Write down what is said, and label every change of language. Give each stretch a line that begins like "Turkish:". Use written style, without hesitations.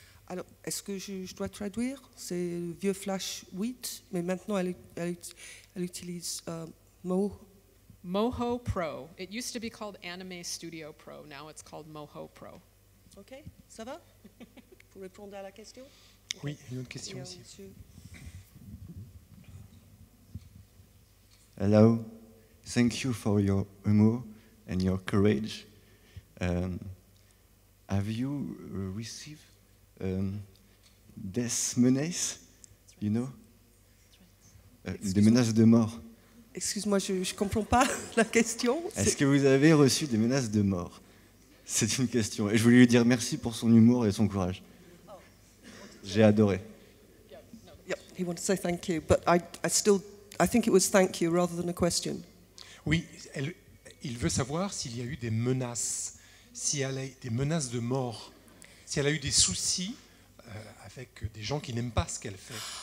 French: Alors, est-ce que je dois traduire? C'est le vieux Flash 8, mais maintenant elle utilise
English: Moho Pro. It used to be called Anime Studio Pro. Now it's called Moho Pro.
French: Ok, ça va? Pour répondre à la question? Oui, une autre question aussi.
English: Hello, thank you for your humor and your courage. Have you received death menaces, you know?
French: Des menaces de mort. Excuse-moi, je ne comprends pas la question. Est-ce que vous avez reçu des menaces de mort? C'est une question. Et je voulais lui dire merci pour son humour et son courage. J'ai adoré.
English: Yeah, he wanted to say thank you, but I think it was thank you rather than a question.
French: Oui, il veut savoir s'il y a eu des menaces, s'il y a des menaces de mort, si elle a eu des soucis avec des gens qui n'aiment pas ce qu'elle fait.